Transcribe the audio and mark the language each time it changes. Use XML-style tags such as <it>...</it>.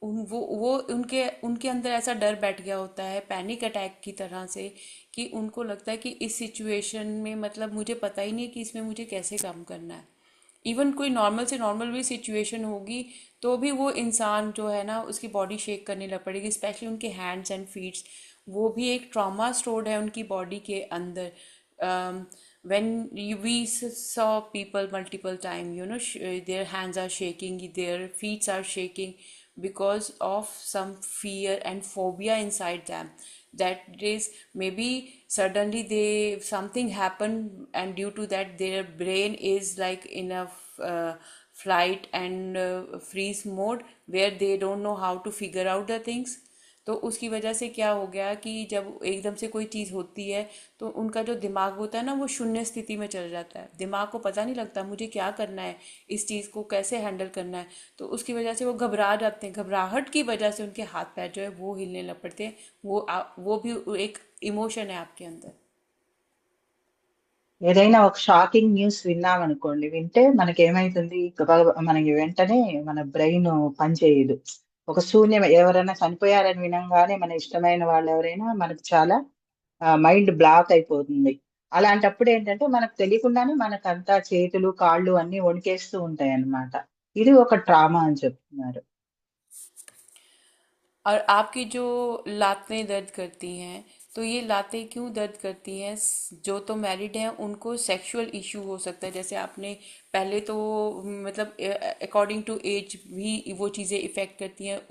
<hi>वो उनके उनके अंदर ऐसा डर बैठ गया होता है, पैनिक अटैक की तरह से, कि उनको लगता है कि इस सिचुएशन में मतलब मुझे पता ही नहीं है कि इसमें मुझे कैसे काम करना है। इवन कोई नॉर्मल से नॉर्मल भी सिचुएशन होगी, तो भी वो इंसान जो है ना, उसकी बॉडी शेक करने लग पड़ेगी, स्पेशली उनके हैंड्स एंड फीट्स। वो भी एक ट्रॉमा स्टोर्ड है उनकी बॉडी के अंदर।</hi> <en>when we saw people multiple time, their hands are shaking, their feet are shaking, because of some fear and phobia inside them. That is, maybe suddenly something happened, and due to that their brain is like in a flight and freeze mode, where they don't know how to figure out the things.</en> <hi>तो उसकी वजह से क्या हो गया कि जब एकदम से कोई चीज़ होती है तो उनका जो दिमाग होता है ना वो शून्य स्थिति में चल जाता है, दिमाग को पता नहीं लगता मुझे क्या करना है, इस चीज़ को कैसे हैंडल करना है। तो उसकी वजह से वो घबरा जाते हैं, घबराहट की वजह से उनके हाथ पैर जो है वो हिलने लग पड़ते हैं। वो भी एक इमोशन है आपके अंदर।</hi> <te>ఏదైనా ఒక షాకింగ్ న్యూస్ విన్నామనుకోండి, వింటే మనకి ఏమైతుంది, మనకి వెంటనే మన బ్రెయిన్ పనిచేయదు. ఒక శూన్యం, ఎవరైనా చనిపోయారని వినంగానే మన ఇష్టమైన వాళ్ళు ఎవరైనా మనకు చాలా మైండ్ బ్లాక్ అయిపోతుంది. అలాంటప్పుడు ఏంటంటే మనకు తెలియకుండానే మనకంతా చేతులు కాళ్ళు అన్ని వణికేస్తూ ఉంటాయి అన్నమాట. ఇది ఒక ట్రామా అని చెప్తున్నారు.</te> <hi>और आपकी जो लातें दर्द करती हैं, तो ये लातें क्यों दर्द करती हैं? जो तो मैरिड हैं उनको सेक्सुअल इशू हो सकता है, जैसे आपने पहले तो मतलब अकॉर्डिंग टू एज भी वो चीज़ें इफ़ेक्ट करती हैं।</hi>